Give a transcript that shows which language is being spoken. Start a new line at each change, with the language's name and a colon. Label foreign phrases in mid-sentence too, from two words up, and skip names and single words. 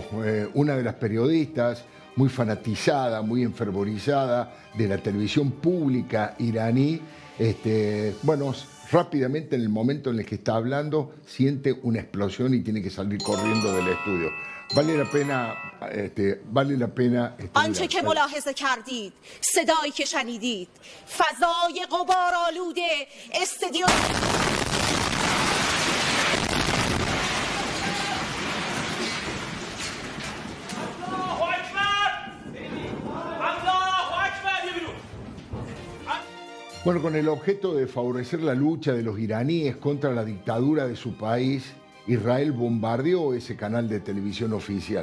Spanish: una de las periodistas, muy fanatizada, muy enfervorizada de la televisión pública iraní, bueno, rápidamente en el momento en el que está hablando, siente una explosión y tiene que salir corriendo del estudio. Vale la pena, vale la pena.
Persian: آنچه که ملاحظه کردید، صدایی که شنیدید، فضای غبارآلوده استدیو
Spanish: Bueno, con el objeto de favorecer la lucha de los iraníes contra la dictadura de su país, Israel bombardeó ese canal de televisión oficial.